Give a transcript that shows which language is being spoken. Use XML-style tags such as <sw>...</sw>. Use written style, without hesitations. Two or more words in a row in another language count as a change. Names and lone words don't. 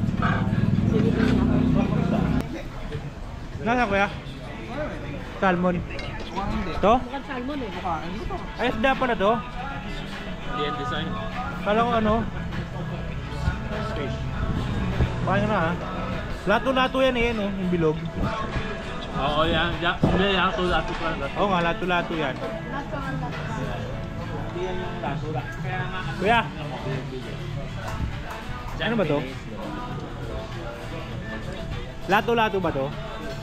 <tl>Sige din ako. Nasa kuya? Salmon. To? Mukhang salmon eh. Ay, isda pa na to? Hindi yan design. Kala ko ano? Paano na ha? Lato-lato yan eh, no? Yung bilog. Oo, yan. Hindi, yan. Lato pa. Oo nga, lato-lato yan. Hindi yan yung lato. Kaya nga. Kuya, ano ba to? Lato-lato ba to?</tl>